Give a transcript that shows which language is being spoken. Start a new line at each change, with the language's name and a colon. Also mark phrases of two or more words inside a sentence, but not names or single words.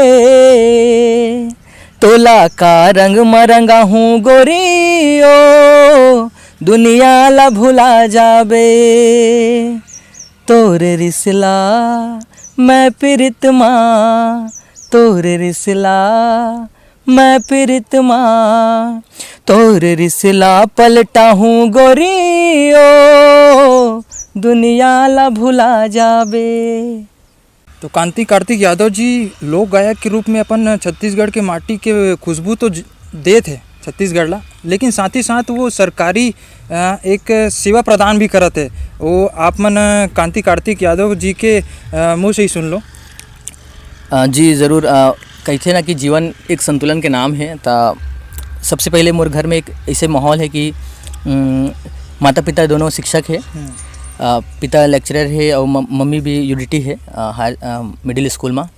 Chhattisgarhi: तोला का रंग मरंगा हूँ गोरियो, दुनिया ला भुला जाबे, तोरे रिसला मैं प्रीतमा, तोरे रिसला मैं प्रीतमा, तोरे रिसला पलटा हूँ गोरियो, दुनिया ला भुला जाबे। तो कांति कार्तिक यादव जी लोक गायक के रूप में अपन छत्तीसगढ़ के माटी के खुशबू तो दे थे छत्तीसगढ़ ला, लेकिन साथ ही साथ वो सरकारी एक सेवा प्रदान भी करत है। वो आप मन कांति कार्तिक यादव जी के मुँह से ही सुन लो। जी ज़रूर। कहते ना कि जीवन एक संतुलन के नाम है। तो सबसे पहले मोर घर में एक ऐसे माहौल है कि माता पिता दोनों शिक्षक है, पिता लेक्चरर है और मम्मी भी यूडीटी है
English: higher middle school
Chhattisgarhi: में।